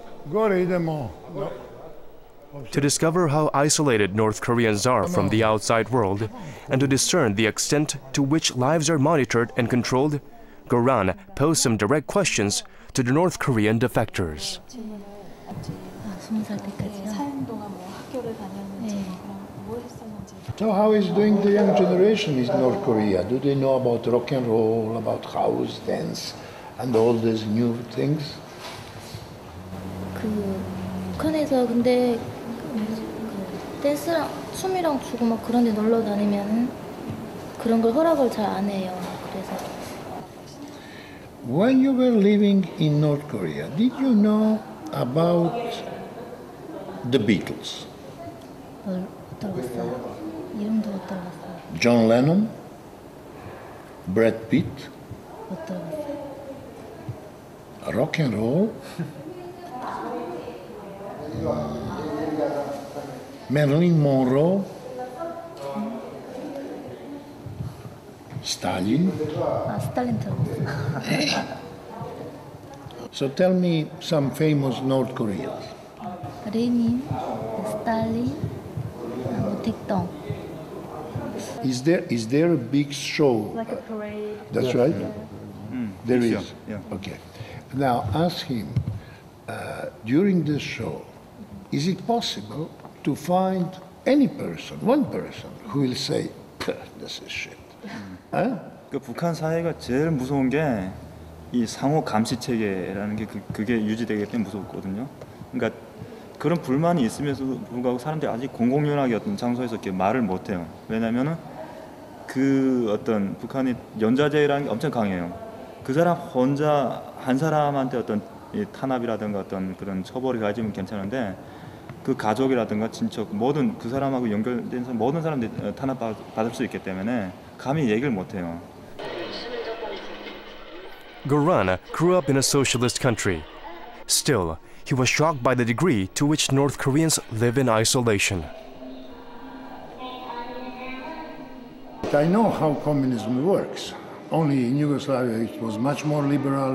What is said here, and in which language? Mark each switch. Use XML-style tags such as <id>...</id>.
<en>To discover how isolated North Koreans are from the outside world and to discern the extent to which lives are monitored and controlled, Goran posed some direct questions to the North Korean defectors. So how is doing the young generation in North Korea? Do they know about rock and roll, about house dance, and all these new things?</en> <ko>북한에서 근데 댄스랑 춤이랑 추고 막 그런 데 놀러 다니면은 그런 걸 허락을 잘 안 해요. 그래서</ko> <en>When you were living in North Korea, did you know about the Beatles?</en> <ko>못 들어봤어요. 이름도 못 들어봤어요.</ko> <en>John Lennon, Brad Pitt,</en> <ko>못 들어봤어요.</ko> <en>rock and roll, Marilyn Monroe, Stalin.</en> <ko>스탈린 들어봤어요.</ko> <en>So tell me some famous North Koreans.</en> <ko>레닌, 스탈린, 모택동.</ko> <en>Is there a big show? Like a parade. That's right. There is. Yeah. Okay. Now ask him. During this show, is it possible to find any person, one person, who will say, "This is shit"?</en> <ko>그 북한 사회가 제일 무서운 게 이 상호 감시 체계라는 게 그게 유지되기 때문에 무섭거든요. 그러니까 그런 불만이 있음에도 불구하고 사람들이 아직 공공연하게 어떤 장소에서 이렇게 말을 못해요. 왜냐하면은 그 어떤 북한이 연좌제라는 게 엄청 강해요. 그 사람 혼자 한 사람한테 어떤 이 탄압이라든가 어떤 그런 처벌이 가지면 괜찮은데 그 가족이라든가 친척 모든 그 사람하고 연결된 사람 모든 사람들이 탄압받을 수 있기 때문에 감히 얘기를 못해요.</ko> <en>Goran grew up in a socialist country. Still, he was shocked by the degree to which North Koreans live in isolation. I know how communism works. Only in Yugoslavia it was much more liberal.</en>